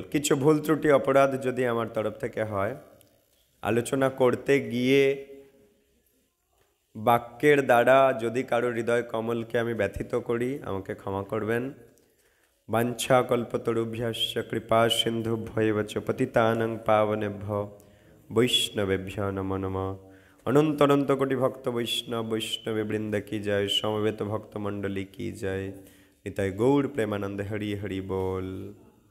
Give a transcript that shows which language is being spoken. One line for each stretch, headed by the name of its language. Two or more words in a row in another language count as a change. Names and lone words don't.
Bangla: কিছু ভুল ত্রুটি অপরাধ যদি আমার তরফ থেকে হয়, আলোচনা করতে গিয়ে বাক্যের দ্বারা যদি কারো হৃদয় কমলকে আমি ব্যথিত করি, আমাকে ক্ষমা করবেন।
Sanskrit: বাঞ্ছা কল্পতরুভ্যশ্চ কৃপা সিন্ধুভ্যৈব চ পতিতানাং পাবনেভ্যো বৈষ্ণবেভ্যো নমো নমঃ।
Bangla: অনন্ত অনন্ত কোটি ভক্ত বৈষ্ণবে বৃন্দ কি জয়, সমবেত ভক্ত মণ্ডলী কি জয়। নিতাই গৌর প্রেমানন্দে। হরি হরি বল।